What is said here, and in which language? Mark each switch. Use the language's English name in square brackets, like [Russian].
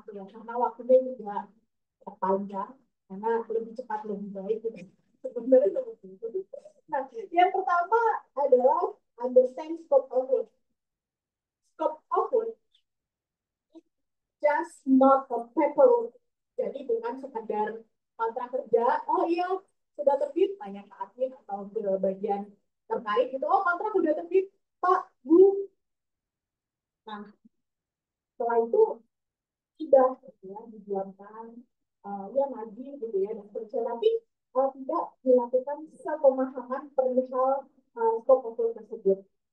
[Indonesian] karena waktunya juga panjang, karena lebih cepat lebih baik gitu. Sebenarnya seperti itu. Nah, yang pertama adalah [English] understand scope of work. Scope of work is just not a paperwork. [Indonesian] Jadi bukan sekadar kontrak kerja, oh iya sudah terbit, tanya ke admin atau ke bagian terkait gitu, oh kontrak sudah terbit, Pak, Bu. Nah, setelah itu tidak gitu ya dijualkan ya lagi gitu ya dan seterusnya, tapi tidak dilakukan sepemahaman perihal scope of work tersebut.